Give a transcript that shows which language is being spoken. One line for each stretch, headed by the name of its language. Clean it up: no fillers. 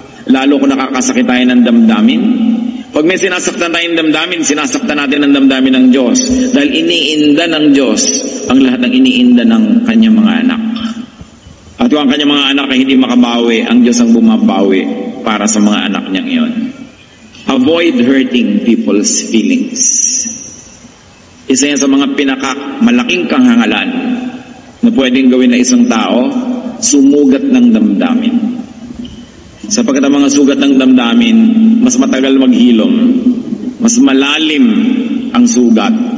Filipino: Lalo kung nakakasakit tayo ng damdamin. Pag may sinasaktan tayong damdamin, sinasaktan natin ang damdamin ng Diyos. Dahil iniinda ng Diyos ang lahat ng iniinda ng kanyang mga anak. At kung ang kanyang mga anak ay hindi makabawi, ang Diyos ang bumabawi para sa mga anak niyang iyon.
English: Avoid hurting people's feelings.
Filipino: Isa yan sa mga malaking kahangalan na pwedeng gawin na isang tao, sumugat ng damdamin. Sapagkat ang mga sugat ng damdamin, mas matagal maghilom, mas malalim ang sugat.